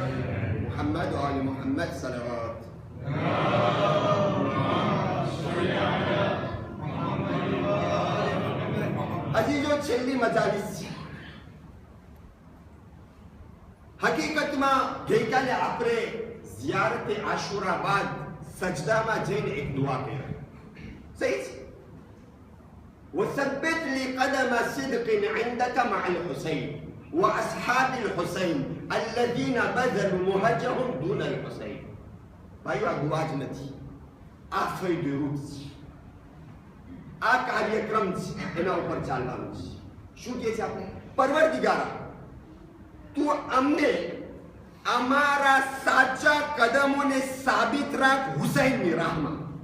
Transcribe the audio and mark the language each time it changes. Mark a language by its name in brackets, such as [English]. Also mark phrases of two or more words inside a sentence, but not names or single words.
[Gujarati] મુહમ્મદ વ આલે મુહમ્મદ સલવાત. અજીજો છેલ્લી મજાલિસ છે. હકીકતમાં ગઈકાલે આપણે ઝિયારતે આશુરા બાદ સજદામાં જઈને એક દુઆ કરી. સહી છે. [Arabic] وثبت لي قدم صدق عندك مع الحسين واصحاب الحسين الذين بذلوا مهجهم دون الحسين. [Gujarati] ભાઈઓ આ દુઆ જ નથી, આ ફૈડ રૂટ છે, આ કાર્યક્રમ છે, એના ઉપર ચાલવાનું છે. શું કહે છે આપણે? પરવરદિગારા તું અમને અમારા સાચા કદમોને સાબિત રાખ હુસૈનની રાહમાં.